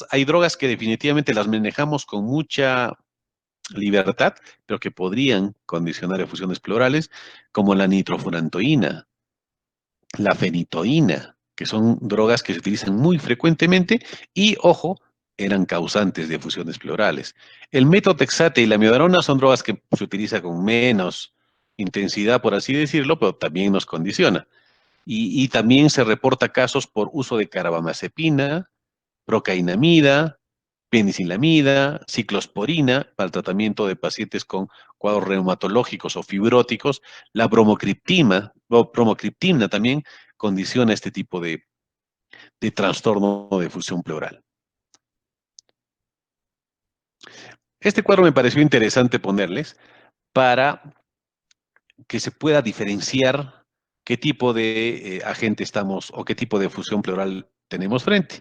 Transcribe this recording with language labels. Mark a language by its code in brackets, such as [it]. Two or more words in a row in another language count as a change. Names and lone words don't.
[es] Hay drogas que definitivamente las manejamos con mucha libertad, pero que podrían condicionar efusiones pleurales, como la nitrofurantoína, la fenitoína, que son drogas que se utilizan muy frecuentemente y, ojo, eran causantes de efusiones pleurales. El metotrexate y la miodarona son drogas que se utilizan con menos intensidad, por así decirlo, pero también nos condiciona. Y también se reporta casos por uso de carbamazepina, procainamida, penicillamida, ciclosporina para el tratamiento de pacientes con cuadros reumatológicos o fibróticos. La bromocriptina también condiciona este tipo de trastorno de fusión pleural. Este cuadro me pareció interesante ponerles para que se pueda diferenciar qué tipo de agente estamos o qué tipo de fusión pleural tenemos frente.